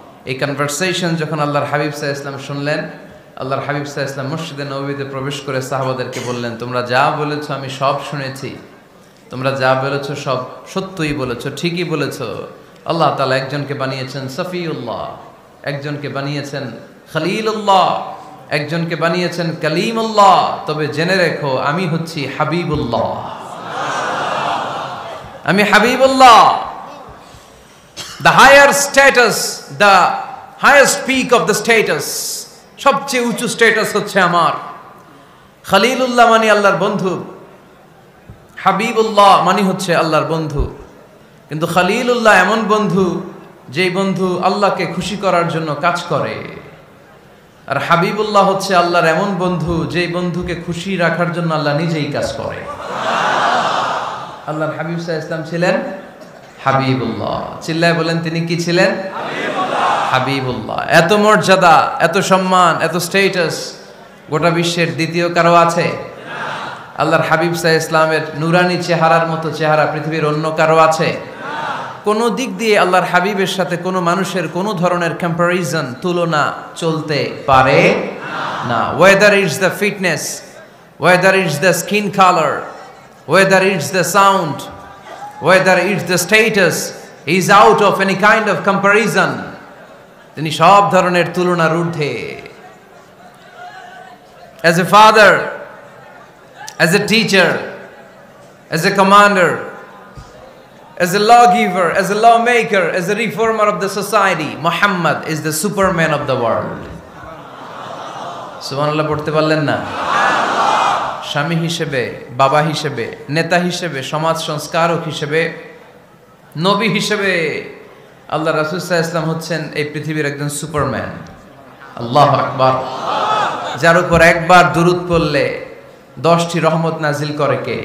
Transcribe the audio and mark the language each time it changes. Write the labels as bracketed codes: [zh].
[bn] এই কনভারসেশন যখন আল্লাহর হাবিব সাল্লাল্লাহু আলাইহি ওয়াসাল্লাম শুনলেন, আল্লাহর হাবিব সাল্লাল্লাহু আলাইহি ওয়াসাল্লাম মসজিদে নববীতে প্রবেশ করে সাহাবাদেরকে বললেন, তোমরা যা বলেছো আমি সব শুনেছি, তোমরা যা বলেছো সব সত্যই বলেছো, ঠিকই বলেছো। আল্লাহ তাআলা একজনকে বানিয়েছেন সফিউল্লাহ, একজনকে বানিয়েছেন খলিলুল্লাহ, একজনকে বানিয়েছেন কালিমুল্লাহ। তবে জেনে রেখো আমি হচ্ছি হাবিবুল্লাহ, আমি Habibullah. [en] The higher status, the highest peak of the status, [bn] সবচেয়ে উঁচু স্ট্যাটাস হচ্ছে আমার। খলিলুল্লাহ মানে আল্লাহর বন্ধু, হাবিবুল্লাহ মানে হচ্ছে আল্লাহর বন্ধু। কিন্তু খলিলুল্লাহ এমন বন্ধু যেই বন্ধু আল্লাহকে খুশি করার জন্য কাজ করে, আর হাবিবুল্লাহ হচ্ছে আল্লাহর এমন বন্ধু যেই বন্ধুকে খুশি রাখার জন্য আল্লাহ নিজেই কাজ করে। আল্লাহর হাবিব সাল্লাল্লাহু আলাইহি ওয়াসাল্লাম ছিলেন হাবিবুল্লাহ। চিল্লায় বলেন, তিনি কি ছিলেন? হাবিবুল্লাহ। এত মর্যাদা, এত সম্মান, এত স্ট্যাটাস গোটা বিশ্বের দ্বিতীয় কারো আছে? আল্লাহর হাবিব সাল্লাল্লাহু আলাইহি ইসলামের নুরানি চেহারার মতো চেহারা পৃথিবীর অন্য কারো আছে? কোন দিক দিয়ে আল্লাহর হাবিবের সাথে কোনো মানুষের কোনো ধরনের কম্প্যারিজন, তুলনা চলতে পারে না। [en] Whether it's the fitness, whether it's the skin colour, whether it's the sound, whether it's the status, he is out of any kind of comparison. [bn] তিনি সব ধরনের তুলনার ঊর্ধ্বে। [en] As a father, as a teacher, as a commander, as a lawgiver, as a lawmaker, as a reformer of the society, Muhammad is the superman of the world. [bn] সুবহানাল্লাহ পড়তে পারলেন না? স্বামী হিসেবে, বাবা হিসেবে, নেতা হিসেবে, সমাজ সংস্কারক হিসেবে, নবী হিসেবে আল্লাহ রাসূল সাল্লাল্লাহু আলাইহি ওয়াসাল্লাম হচ্ছেন এই পৃথিবীর একজন সুপারম্যান। আল্লাহু আকবার। যার উপর একবার দুরূদ পড়লে 10টি রহমত নাজিল করে কে?